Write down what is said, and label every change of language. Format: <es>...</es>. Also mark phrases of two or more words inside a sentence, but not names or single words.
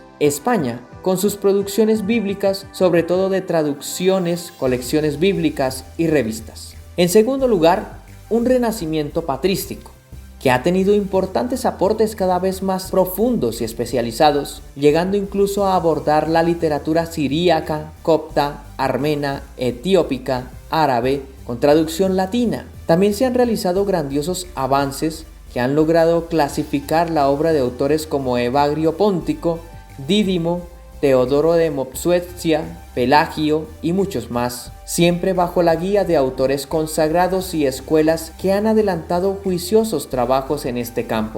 <es>España, con sus producciones bíblicas, sobre todo de traducciones, colecciones bíblicas y revistas. En segundo lugar, un renacimiento patrístico, que ha tenido importantes aportes cada vez más profundos y especializados, llegando incluso a abordar la literatura siríaca, copta, armena, etiópica, árabe, con traducción latina. También se han realizado grandiosos avances que han logrado clasificar la obra de autores como Evagrio Póntico, Dídimo, Teodoro de Mopsuestia, Pelagio y muchos más, siempre bajo la guía de autores consagrados y escuelas que han adelantado juiciosos trabajos en este campo.</es>